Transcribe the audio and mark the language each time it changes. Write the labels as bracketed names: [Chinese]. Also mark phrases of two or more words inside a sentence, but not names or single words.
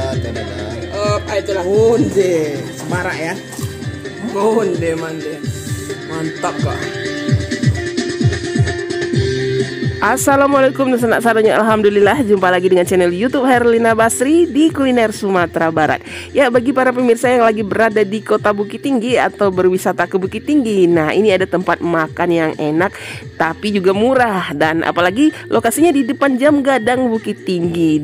[Minangkabau] Itulah onde, semarak ya. Onde mande. Mantap kok. [Indonesian] Assalamualaikum [Minangkabau] sanak saronya, [Indonesian] alhamdulillah jumpa lagi dengan channel YouTube Herlina Basri di kuliner Sumatera Barat. Ya, bagi para pemirsa yang lagi berada di kota Bukit Tinggi atau berwisata ke Bukit Tinggi, nah ini ada tempat makan yang enak tapi juga murah, dan apalagi lokasinya di depan Jam Gadang Bukit Tinggi.